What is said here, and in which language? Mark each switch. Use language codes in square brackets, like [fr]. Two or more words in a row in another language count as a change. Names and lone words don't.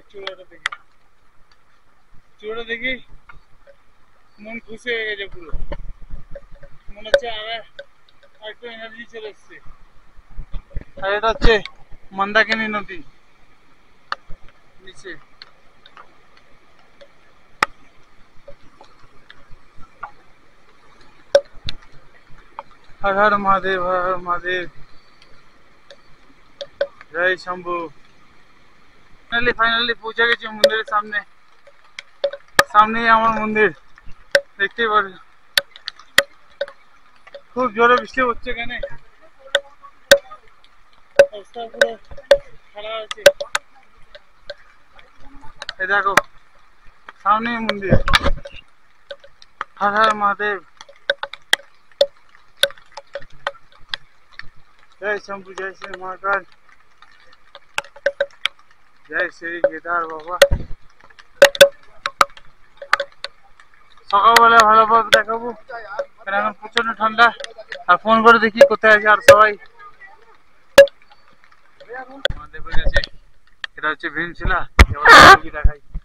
[bn] চূড়াটা দেখে, চূড়াটা দেখি মন খুশি হয়ে গেছে পুরো। মনে হচ্ছে আর একটু এনার্জি চলে এসছে। আর এটা হচ্ছে মন্দাকিনী নদী নিচে। [hi] हर हर महादेव, हर हर महादेव, जय शंभू। [bn] ফাইনালি পৌঁছে গেছি মন্দিরের সামনে। সামনেই আমার মন্দির, দেখতেই পাচ্ছ। খুব জোরে বৃষ্টি হচ্ছে এখানে, অবস্থা পুরো খারাপ আছে। এই দেখো সামনেই মন্দির। হর হর মহাদেব, [hi] जय शंभू, जय श्री महाकाल, जय श्री केदार बाबा। [bn] সকালবেলা ভালোভাবে দেখাবো, কারণ এখন প্রচন্ড ঠান্ডা। আর ফোন করে দেখি কোথায় আছে আর সবাই। মহাদেবের কাছে এটা হচ্ছে ভীমশিলা, এবার কি দেখাই।